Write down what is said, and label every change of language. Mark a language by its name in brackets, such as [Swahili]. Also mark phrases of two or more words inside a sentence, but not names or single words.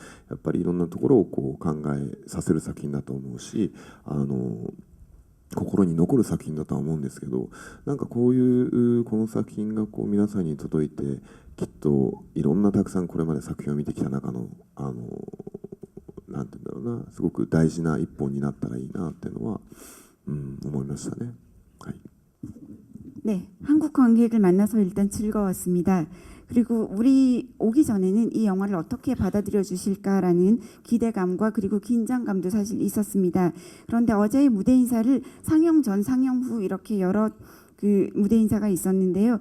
[Japanese] やっぱりいろんなところを考えさせる作品だと思うし、心に残る作品だとは思うんですけど、なんかこの作品が皆さんに届いて、きっといろんなたくさんこれまで作品を見てきた中のなんていうんだろうな、すごく大事な一本になったらいいなっていうのは、思いましたね。はい。 [Korean] 네, 한국 관객을 만나서 일단 즐거웠습니다. 그리고 우리 오기 전에는 이 영화를 어떻게 받아들여 주실까라는 기대감과 그리고 긴장감도 사실 있었습니다. 그런데 어제의 무대 인사를 상영 전, 상영 후 이렇게 여러 무대 인사가 있었는데요.